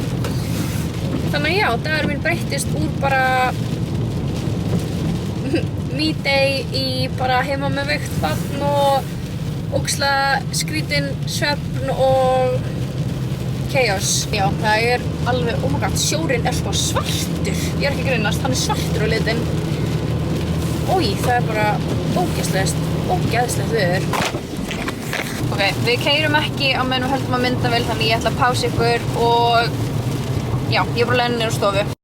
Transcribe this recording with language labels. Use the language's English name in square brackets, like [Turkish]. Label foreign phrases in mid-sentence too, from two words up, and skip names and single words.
[Icelandic] Þannig að já, dagur minn breyttist úr bara [English] me day [Icelandic] í bara heima með veikt barn og ógeðslega skrítinn svefn og chaos. Já, það er alveg, [English] oh my god, [Icelandic] sjórinn er sko svartur. Ég er ekki að grínast, hann er svartur á litinn. Ói, það er bara ógeðslegt veður. Ok, við keyrum ekki á meðan við höldum að myndavél þannig ég ætla að pása ykkur og já, ég er bara leiðin niður á stofu.